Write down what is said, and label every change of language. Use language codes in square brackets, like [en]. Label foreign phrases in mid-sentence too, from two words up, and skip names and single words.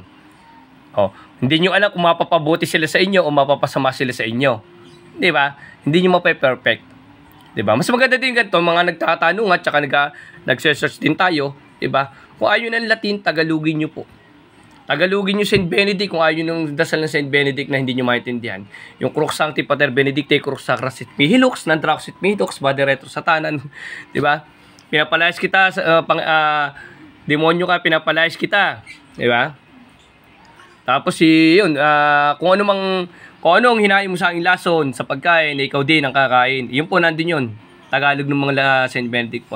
[tl] Hindi nyo alam kung mapapabuti sila sa inyo o mapapasama sila sa inyo. Di ba? Hindi nyo mape-perfect. Di ba? Mas maganda din ganito, mga nagtatanong at saka nagsesearch din tayo. Di ba? Kung ayaw ng Latin, Tagalogin nyo po. Tagalogin nyo St. Benedict kung ayaw ng dasal ng St. Benedict na hindi nyo maintindihan. [la] Yung Crux Sancti Pater Benedicti, Crux Sacra Sit Mihi Lux, Nandrax Sit Mihi Lux, Bade Retro Satanan. [tl] Di ba? Pinapalayas kita, demonyo ka, pinapalayas kita. Di ba? Tapos yun, kung anong hinain mo sa aking lason sa pagkain, ikaw din ang kakain. Yun po, nandun yun. Tagalog ng mga St. Benedict po.